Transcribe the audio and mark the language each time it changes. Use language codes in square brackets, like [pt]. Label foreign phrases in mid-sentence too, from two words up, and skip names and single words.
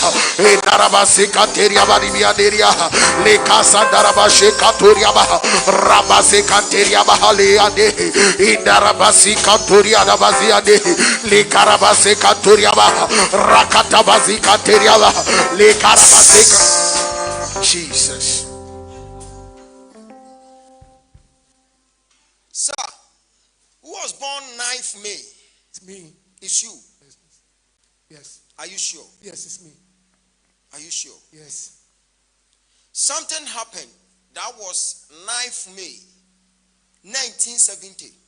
[en] e darabase kateria badi biade le kasa darabashe katoria ba rabase kateria ba le ade e darabase katoria da baziade le karabase katoria ba rakata bazika teria ba le karabase. Jesus. Sir, who was born 9th May? It's me. It's you. Yes. Are you sure? Yes, it's me. Are you sure? Yes. Something happened. That was 9th May, 1970.